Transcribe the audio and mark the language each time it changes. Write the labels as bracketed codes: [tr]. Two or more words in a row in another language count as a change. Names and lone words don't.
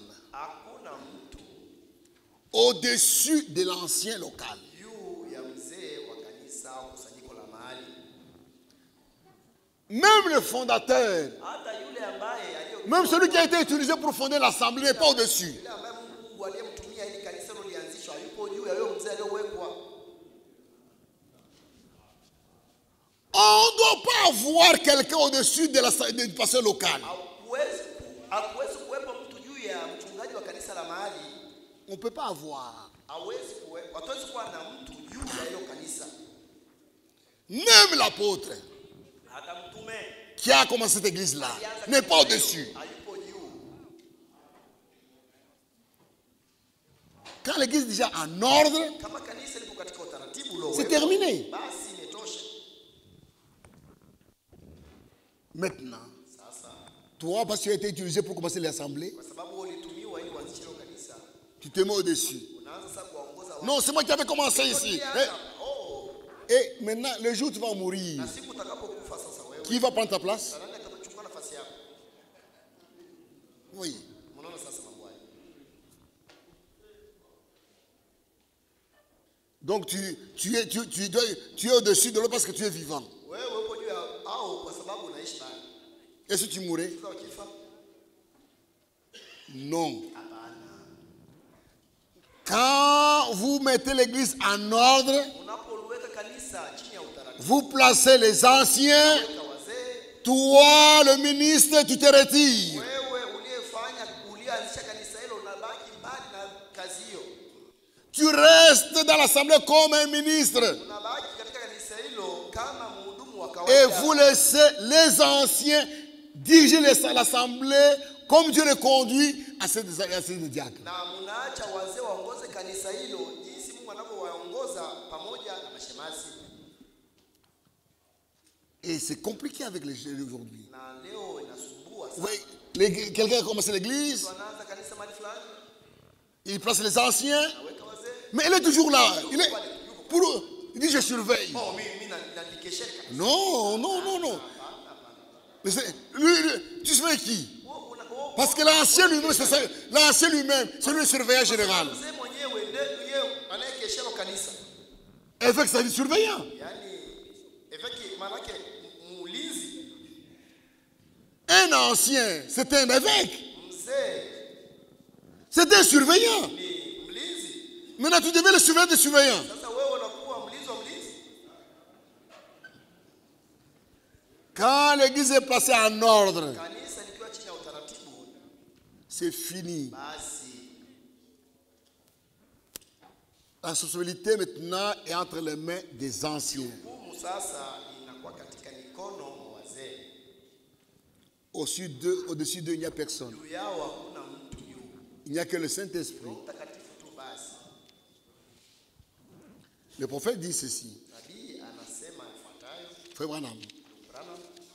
[sw] hakuna mtu [fr] au-dessus de l'ancien local. [sw] juu ya mzee wa kanisa au kusanyiko la mahali. [fr] Même le fondateur, [sw] Hata yule ambaye [fr] même celui qui a été utilisé pour fonder l'assemblée n'est pas au-dessus. [sw] yule ambaye Mungu aliyemtumia ili kanisa hilo lianzishwe yupo juu ya yule mzee aliyowekwa. [fr] On ne doit pas avoir quelqu'un au-dessus du pasteur local. [sw] Hakuwezi kuwepo mtu juu ya mchungaji wa kanisa la mahali. [fr] On ne peut pas avoir. [sw] Hawezi kuwepo, hatuwezi kuwa na mtu juu ya hilo kanisa. [fr] Même l'apôtre [sw] Hata mtume [fr] qui a commencé cette église-là n'est pas au-dessus. [sw] hayupo juu. [fr] Quand l'église est déjà en ordre, [sw] Kama kanisa liko katika utaratibu ule, [fr] c'est terminé. [sw] basi imetosha. [fr] Maintenant, [sw] Sasa [fr] toi, parce que tu as été utilisé pour commencer l'assemblée, [sw] kwa sababu ulitumiwa ili uanzishe hilo kanisa, [fr] tu te mets au-dessus. [sw] unaanza sasa kuwaongoza watu. [fr] Non, c'est moi qui avais commencé ici. Oh, Et maintenant, le jour où tu vas mourir, [sw] na siku utakapokufa sasa wewe, [fr] qui va prendre ta place? [sw] nani atachukua nafasi yako? [fr] Oui. [sw] Unaona sasa mambo haya. [fr] Donc tu es au-dessus de l'autre parce que tu es vivant. [sw] Wewe upo juu ya au kwa sababu unaishi bado. [fr] Et si tu mourais? [sw] Sasa ukifa, [fr] Non. [sw] hapana. [fr] Quand vous mettez l'église en ordre, [sw] Unapoliweka kanisa chini ya utaratibu, [fr] vous placez les anciens, [sw] weka wazee, [fr] toi, le ministre, tu te retires. [sw] wewe ulianzisha kanisa hilo unabaki mbali na kazi hiyo. [fr] Tu restes dans l'assemblée comme un ministre. [sw] Unabaki katika kanisa hilo kama mhudumu wa [fr] Et [sw] kawaida. [fr] vous laissez les anciens diriger l'assemblée comme Dieu les conduit à ces diacres. [sw] Na mnaacha wazee waongoze kanisa hilo jinsi Mungu anavyowaongoza pamoja na mashemasi. [fr] Et c'est compliqué avec les jeunes aujourd'hui. [sw] Na leo inasumbua [fr] Vous [sw] sana. [fr] voyez, quelqu'un a commencé l'église, [sw] Wanaanza kanisa mahali fulani, [fr] il place les anciens, [sw] naweka wazee. [fr] mais il est toujours là. Il dit je surveille. [sw] Oh, mimi nanikeshea kanisa. [fr] Non, non, non, non. Mais tu surveilles qui? [sw] Wewe [fr] Parce que l'ancien lui-même, c'est lui le surveillant général. [sw] mzee mwenyewe ndiye yeye anayekeshea kanisa. [fr] Évêque, ça dit surveillant. [sw] Yaani eveki maana yake muulizi. [fr] Un ancien, c'est un évêque. [sw] Mzee [fr] C'est un surveillant. [sw] ni mlinzi. [fr] Maintenant, tu devais le surveiller des surveillants. [sw] Sasa wewe unakuwa mlinzi wa mlinzi. [fr] Quand l'église est placée en ordre, [sw] Kanisa likiwa chini ya utaratibu, [fr] c'est fini. [sw] basi [fr] La responsabilité maintenant est entre les mains des anciens. [sw] hukumu sasa inakuwa katika mikono mwa wazee. [fr] Au-dessus d'eux, il n'y a personne. [sw] Juu yao hakuna mtu juu. [fr] Il n'y a que le Saint-Esprit. [sw] Roho Mtakatifu tu basi. [fr] Le prophète dit ceci. [sw] Nabii anasema ifuatayo, [fr] Frère Branham, [sw] Branham,